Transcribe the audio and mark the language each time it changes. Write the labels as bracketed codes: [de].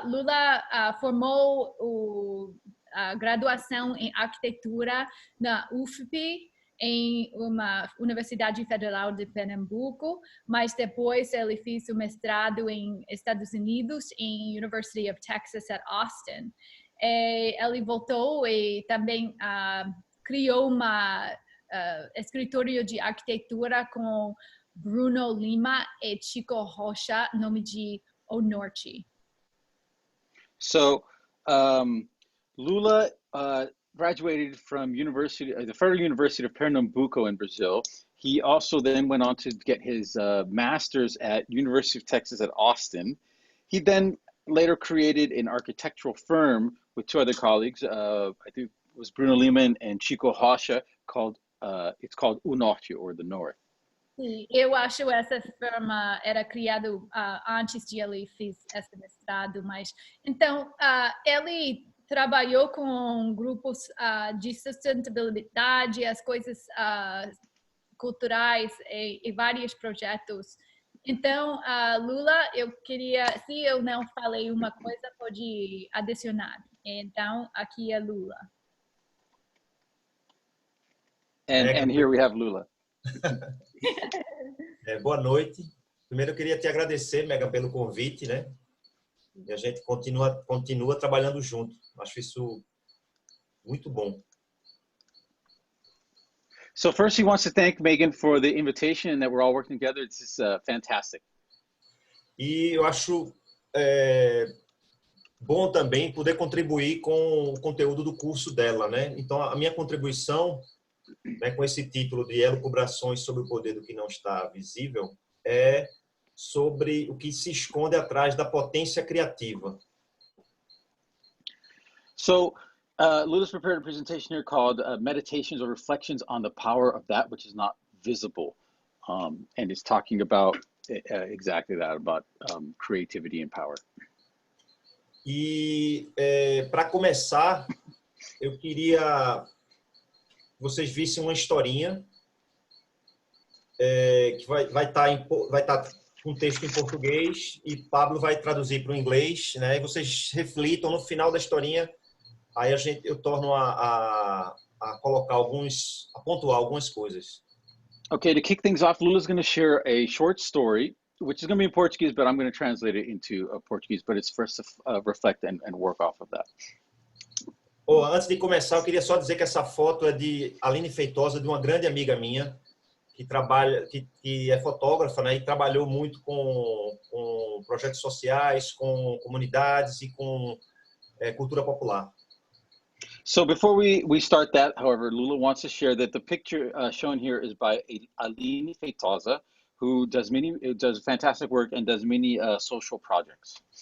[pt] Lula formou a graduação em arquitetura na UFP, em uma Universidade Federal de Pernambuco, mas depois ele fez o mestrado em Estados Unidos, em University of Texas at Austin. Ele voltou e também criou uma escritório de arquitetura com Bruno Lima e Chico Rocha, nome de O Norte. [en] So Lula graduated from the Federal University of Pernambuco in Brazil. He also then went on to get his master's at University of Texas at Austin. He then later created an architectural firm with two other colleagues. I think it was Bruno Lima and Chico Rocha, it's called O Norte, or the North. [pt] Sim, eu acho que essa firma era criada antes de ele fez esse mestrado, mas então ele trabalhou com grupos de sustentabilidade, as coisas culturais e vários projetos. Então, Lula, eu queria, se eu não falei uma coisa, pode adicionar. Então, aqui é Lula. [en] And here we have Lula. [pt] Boa noite. Primeiro eu queria te agradecer, Meghan, pelo convite, né? E a gente continua trabalhando junto. Acho isso muito bom. [en] So first he wants to thank Meghan for the invitation and that we're all working together. This is fantastic. [pt] E eu acho bom também poder contribuir com o conteúdo do curso dela, né? Então a minha contribuição, né, com esse título de Elucubrações sobre o Poder do que Não Está Visível, é sobre o que se esconde atrás da potência criativa. [en] So Lula's prepared a presentation here called Meditations or Reflections on the Power of That Which Is Not Visible. And it's talking about exactly that, about creativity and power. [pt] E para começar, eu queria que vocês vissem uma historinha que vai estar com texto em português e Pablo vai traduzir para o inglês, né? E vocês reflitam no final da historinha. Aí eu torno a pontuar algumas coisas. [en] Okay, to kick things off, Lula's going to share a short story, which is going to be in Portuguese, but I'm going to translate it into Portuguese, but it's for us to reflect and work off of that. [pt] Antes de começar, eu queria só dizer que essa foto é de Aline Feitosa, de uma grande amiga minha, trabalha, que é fotógrafa, né, e trabalhou muito com projetos sociais, com comunidades e com cultura popular. [en] So before we start that, however, Lula wants to share that the picture shown here is by Aline Feitosa, who does fantastic work and does many social projects.